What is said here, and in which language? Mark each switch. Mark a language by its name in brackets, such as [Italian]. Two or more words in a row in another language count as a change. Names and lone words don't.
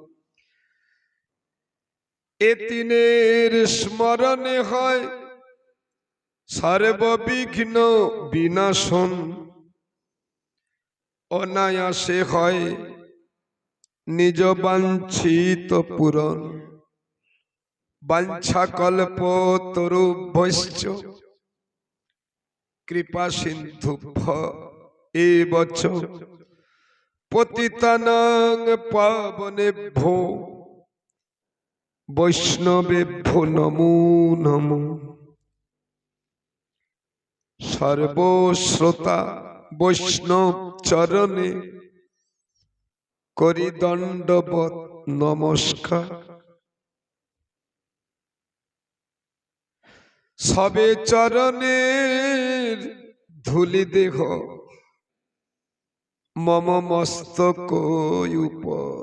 [Bangla] এ তিনের স্মরণে হয় সর্ববিঘ্ন বিনাশন। অনায়াসে হয় নিজ বাঞ্ছিত পূরণ। [Sanskrit] वाञ्छाकल्पतरुभ्यश्च कृपा सिन्धुभ्य एव च पतितानां पावनेभ्यो वैष्णवेभ्यो नमो नमो। [Bangla] সর্বশ্রোতা বৈষ্ণব চরণে করি দণ্ডবৎ নমস্কার। সবে চরণের ধূলি দেহ মম মস্তক উপর।